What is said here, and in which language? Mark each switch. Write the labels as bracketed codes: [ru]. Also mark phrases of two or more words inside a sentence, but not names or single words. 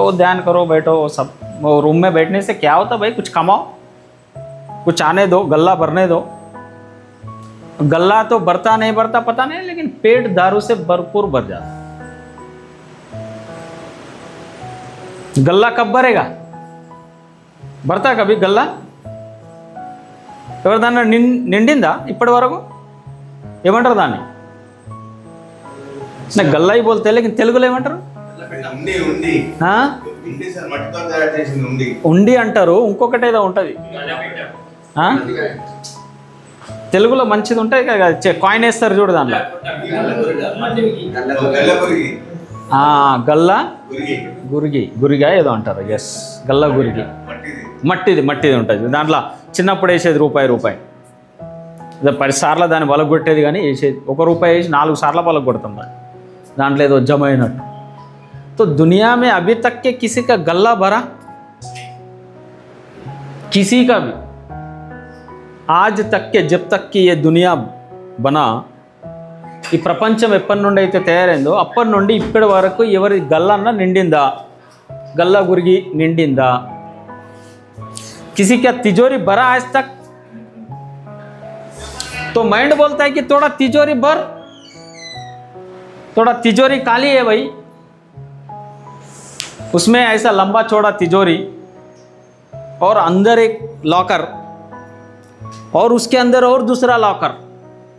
[hi] वो ध्यान करो, बैठो, वो सब. वो रूम में बैठने से क्या होता भाई, कुछ कमाओ, कुछ आने दो, गल्ला भरने दो. गल्ला तो भरता नहीं भरता पता नहीं, लेकिन पेट दारू से भरपूर भर जाता. गल्ला कब भरेगा? भरता कभी [te] గల్లా ఎవరిదన్నా నిండిందా ఇప్పటి వరకు? ఏమంటారు దాన్ని? నాకు గల్లాయి [hi] बोलते, लेकिन [te] తెలుగులో ఏమంటారు? ఉండి అంటారు. ఇంకొకటి ఏదో ఉంటుంది తెలుగులో మంచిది ఉంటాయి కదా, కాయిన్ వేస్తారు చూడు దాంట్లో. గల్లా గురిగి, గురిగా ఏదో అంటారు. ఎస్, గల్లా గురిగి. మట్టిది ఉంటుంది దాంట్లో. చిన్నప్పుడు వేసేది రూపాయి 10 సార్లు దాన్ని పలగొట్టేది, కానీ వేసేది ₹1 వేసి 4 సార్లు పలగొడతాం దాంట్లో ఏదో జమ అయినట్టు. [hi] तो दुनिया में अभी तक के किसी का गल्ला भरा? किसी का भी आज तक के, जब तक कि ये दुनिया बना, [te] ఈ ప్రపంచం ఎప్పటి నుండి అయితే తయారైందో అప్పటి నుండి ఇప్పటి వరకు ఎవరి గల్లన్న నిండిందా? గల్లా గురిగి నిండిందా? [hi] किसी का तिजोरी भरा आज तक? तो माइंड बोलता है कि थोड़ा तिजोरी भर, थोड़ा तिजोरी खाली है भाई. उसमें ऐसा लंबा चौड़ा तिजोरी और अंदर एक लॉकर और उसके अंदर और दूसरा लॉकर.